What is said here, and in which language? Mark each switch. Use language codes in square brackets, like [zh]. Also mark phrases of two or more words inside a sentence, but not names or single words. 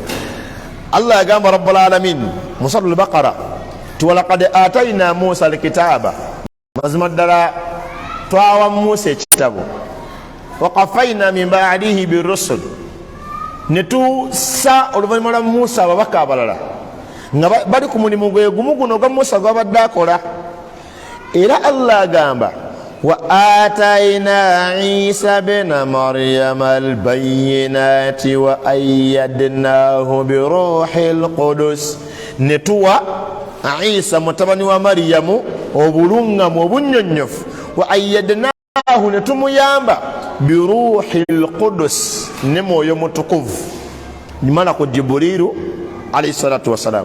[ar] Allah yagamba رب العالمين mu سورة البقرة ti ولقد آتينا موسى الكتاب, [lg] mazima ddala twawa Musa ekitabo, [ar] وقفينا من بعده بالرسل, [lg] ne tussa oluvannyuma lwa Musa ababaka abalala nga bali ku mulimu gwe gumu guno gwa Musa gwabadde akola. Era Allah agamba [ar] وآتينا عيسى ابن مريم البينات وأيدناه بروح القدس, [lg] ne tuwa Isa mutabani wa Maryamu obulungamu obunyonyofu, [ar] وأيدناه [lg] ne tumuyamba [ar] بروح القدس [lg] ne mwoyo mutukuvu, nimala ku Jibrilu [ar] عليه الصلاة والسلام.